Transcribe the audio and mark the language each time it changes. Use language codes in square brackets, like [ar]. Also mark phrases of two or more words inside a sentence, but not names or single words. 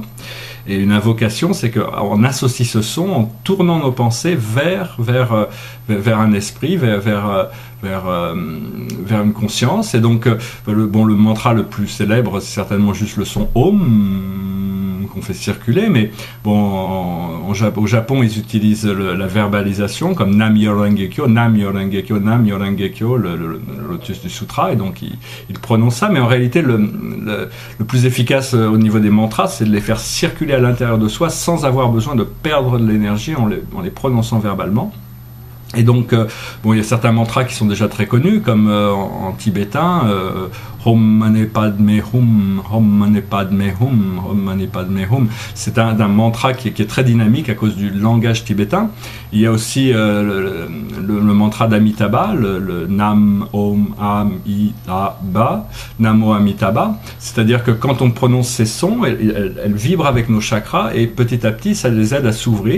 [fr] Et une invocation, c'est qu'on associe ce son en tournant nos pensées vers un esprit, vers une conscience. Et donc, le mantra le plus célèbre, c'est certainement juste le son Om, qu'on fait circuler. Mais au Japon, ils utilisent la verbalisation comme [ja] 南無妙法蓮華経, 南無妙法蓮華経, 南無妙法蓮華経, [fr] le lotus du sutra. Et donc, ils prononcent ça. Mais en réalité, le plus efficace au niveau des mantras, c'est de les faire circuler à l'intérieur de soi sans avoir besoin de perdre de l'énergie en les prononçant verbalement. Et donc, il y a certains mantras qui sont déjà très connus, comme en tibétain, [sa] ॐ मणि पद्मे हूँ, ॐ मणि पद्मे हूँ, ॐ मणि पद्मे हूँ. [fr] C'est un mantra qui est très dynamique à cause du langage tibétain. Il y a aussi le mantra d'Amitabha, le [sa] नम ॐ अमिताभ, नमो अमिताभ. [fr] C'est-à-dire que quand on prononce ces sons, elles vibrent avec nos chakras et petit à petit, ça les aide à s'ouvrir.